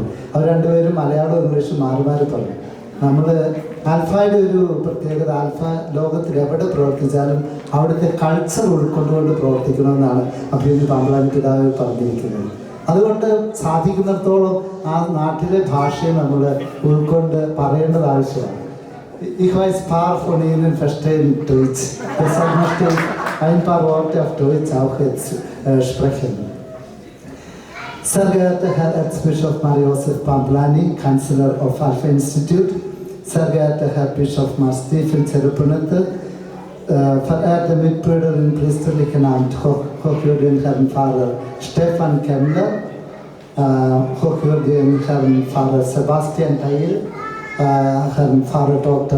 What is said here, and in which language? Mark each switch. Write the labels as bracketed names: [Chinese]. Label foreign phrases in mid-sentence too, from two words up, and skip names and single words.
[Malayalam] അവർ 2 പേരും മലയാളവും ഇംഗ്ലീഷും മാറി പറഞ്ഞു. നമ്മൾ ആൽഫയുടെ ഒരു പ്രത്യേകത, ആൽഫ ലോകത്തിൽ എവിടെ പ്രവർത്തിച്ചാലും അവിടുത്തെ കൾച്ചർ ഉൾക്കൊണ്ടുകൊണ്ട് പ്രവർത്തിക്കണമെന്നാണ് അഭിമന്യ പാമ്പ്ലാനി പിതാവ് പറഞ്ഞിരിക്കുന്നത്. അതുകൊണ്ട് സാധിക്കുന്നിടത്തോളം ആ നാട്ടിലെ ഭാഷയെ നമ്മൾ ഉൾക്കൊണ്ട് പറയേണ്ടത് ആവശ്യമാണ്. [German] Ich weiß paar von Ihnen verstehen Deutsch. Deshalb möchte ich ein paar Worte auf Deutsch auch jetzt sprechen. Sehr geehrter Herr Erzbischof Mario Josef Pamplani, [English] Chancellor of Alpha Institute, [German] sehr geehrter Herr Bischof Mar Stephen Zerupunete, verehrte Mitbrüder im priesterlichen Amt, hochwürdigen Herrn Pfarrer Stefan Kemmler, hochwürdigen Herrn Pfarrer Sebastian Teil, Herrn Pfarrer Dr.